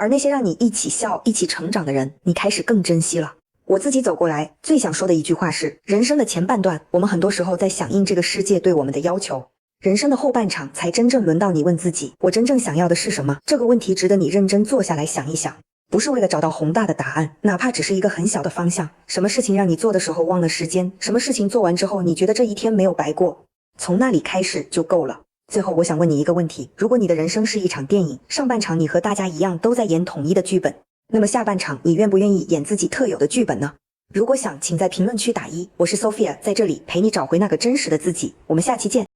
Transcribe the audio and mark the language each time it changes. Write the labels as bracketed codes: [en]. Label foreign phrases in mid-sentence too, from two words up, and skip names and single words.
[zh] 而那些讓你一起笑、一起成長的人，你開始更珍惜了。我自己走過來，最想說的一句話是，人生的前半段，我們很多時候在響應這個世界對我們的要求。人生的後半場，才真正輪到你問自己，我真正想要的是什麼？這個問題值得你認真坐下來想一想，不是為了找到宏大的答案，哪怕只是一個很小的方向。什麼事情讓你做的時候忘了時間？什麼事情做完之後，你覺得這一天沒有白過？從那裡開始就夠了。最後，我想問你一個問題，如果你的人生是一場電影，上半場你和大家一樣都在演統一的劇本，那麼下半場你願不願意演自己特有的劇本呢？如果想，請在評論區打1。我是 Sophia，在這裡陪你找回那個真實的自己。我們下期見。